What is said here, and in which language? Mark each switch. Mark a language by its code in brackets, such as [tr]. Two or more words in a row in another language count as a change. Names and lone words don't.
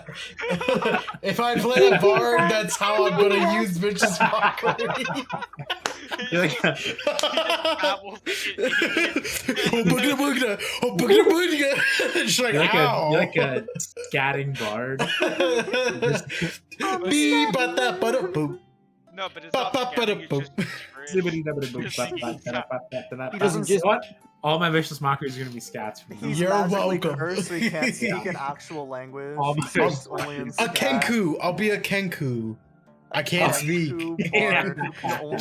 [en] If I play a bard, that's how I'm gonna use Vicious Mockery. You're like, She's like, you're like ow. you're like a scatting bard. Beep, ba, da, ba, da, boop. No, but it's Ba, not ba, ba, da, scatting, boop. it's just He doesn't You know what? All my Vicious Mockeries are going to be scats from now. He's You're magically welcome. cursed, so he can't speak Yeah. an actual language. All He my speaks Vicious only in A scat. Kenku. I'll be a Kenku. I can't speak. Kenku bard who can only